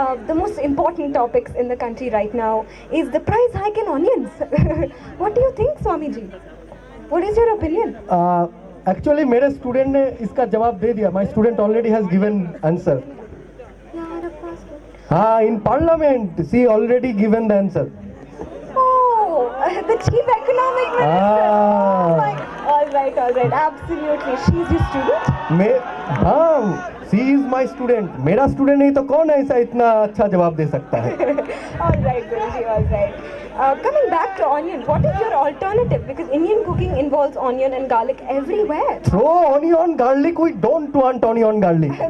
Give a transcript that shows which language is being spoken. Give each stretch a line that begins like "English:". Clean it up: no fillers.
English: The most important topics in the country right now is the price hike in onions. What do you think, Swamiji? What is your opinion?
Hindi: Actually, मेरे student ने इसका जवाब दे दिया.
English: My student already has given answer. Yeah, of course. हाँ, in parliament, she already given the answer. Oh, the chief economic minister. Ah. Oh my. All right. Absolutely. She's your student? हाँ, she is my student.
Hindi: मेरा student नहीं तो कौन ऐसा इतना अच्छा जवाब दे सकता है?
English: All right, Guruji, all right. Coming back to onion, what is your alternative? Because Indian cooking involves onion and garlic everywhere. Throw onion, garlic. We don't want onion, garlic.